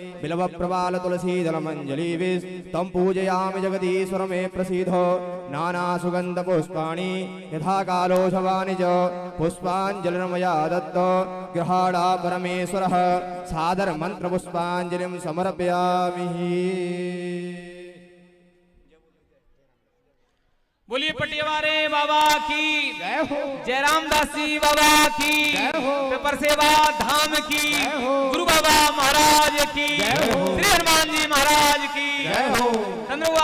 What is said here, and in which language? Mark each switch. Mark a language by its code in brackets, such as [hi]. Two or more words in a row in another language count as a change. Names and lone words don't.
[sa] बिल्वप्रवालतुलसीदलमञ्जलीभिस्तं पूजयामि जगदीश्वर मे प्रसीद नानासुगन्धपुष्पाणि यथा कालोशवानि च पुष्पाञ्जलिर्मया दत्त गृहाणा परमेश्वरः सादरमन्त्रपुष्पाञ्जलिं समर्पयामि। [hi] बोलिए पटियावारे बाबा की जय हो, जयराम दासी बाबा की जय हो, पेपर सेवा धाम की गुरु बाबा महाराज की, श्री हनुमान जी महाराज की जय हो।